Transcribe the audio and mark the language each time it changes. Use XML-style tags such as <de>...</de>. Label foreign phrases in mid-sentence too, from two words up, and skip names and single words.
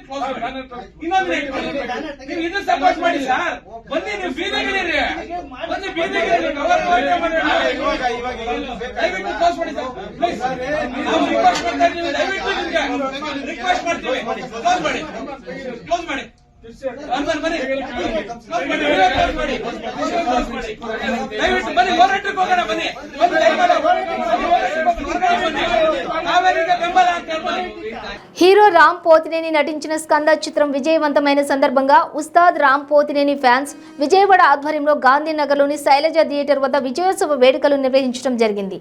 <kn>ಕ್ಲೋಸ್ ಮಾಡಿ. ಇನ್ನೊಂದು ನೀವು ಇದನ್ನ ಸಪೋರ್ಟ್ ಮಾಡಿ ಸರ್. ಬನ್ನಿ, ನೀವು ಬೀದಿಗಿರಿ, ಬನ್ನಿ ಬೀದಿಗಿರಿ. ದಯವಿಟ್ಟು ಕ್ಲೋಸ್ ಮಾಡಿ ಸರ್, ಪ್ಲೀಸ್. ನಾವು ರಿಕ್ವೆಸ್ಟ್ ಮಾಡ್ತಾ ಇದ್ದೀವಿ, ದಯವಿಟ್ಟು ನಿಮ್ಗೆ ರಿಕ್ವೆಸ್ಟ್ ಮಾಡ್ತೀವಿ. ಕ್ಲೋಸ್ ಮಾಡಿ, ಕ್ಲೋಸ್ ಮಾಡಿ.</kn> <te>హీరో రామ్ పోతినేని నటించిన స్కంద చిత్రం విజయవంతమైన సందర్భంగా ఉస్తాద్ రామ్ పోతినేని ఫ్యాన్స్ విజయవాడ ఆధ్వర్యంలో గాంధీనగర్లోని శైలజ థియేటర్ వద్ద విజయోత్సవ వేడుకలు నిర్వహించడం జరిగింది.</te>